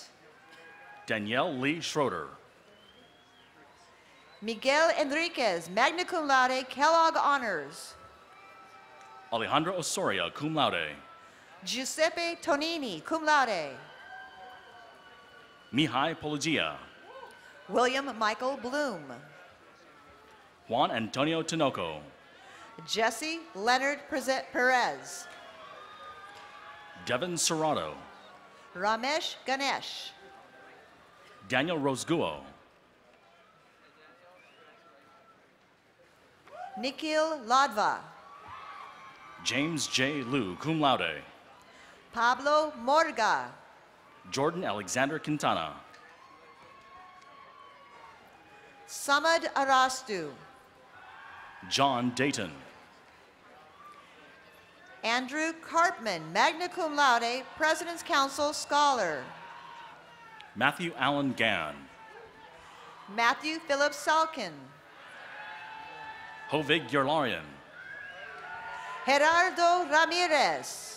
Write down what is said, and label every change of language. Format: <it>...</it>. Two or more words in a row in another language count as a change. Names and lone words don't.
<en>Danielle Lee Schroeder. Miguel Enriquez,</en> <la>magna cum laude,</la> <en>Kellogg Honors. Alejandro Osoria,</en> <la>cum laude.</la> <en>Giuseppe Tonini,</en> <la>cum laude.</la> <en>Mihai Pologia. William Michael Bloom. Juan Antonio Tinoco. Jesse Leonard Perez. Devin Serrato. Ramesh Ganesh. Daniel Rosguo. Nikhil Ladva. James J. Liu,</en> <la>cum laude.</la> <en>Pablo Morga. Jordan Alexander Quintana. Samad Arastu. John Dayton. Andrew Karpman,</en> <la>magna cum laude,</la> <en>President's Council Scholar. Matthew Allen Gann. Matthew Philip Salkin. Hovig Yerlarian. Gerardo Ramirez.</en>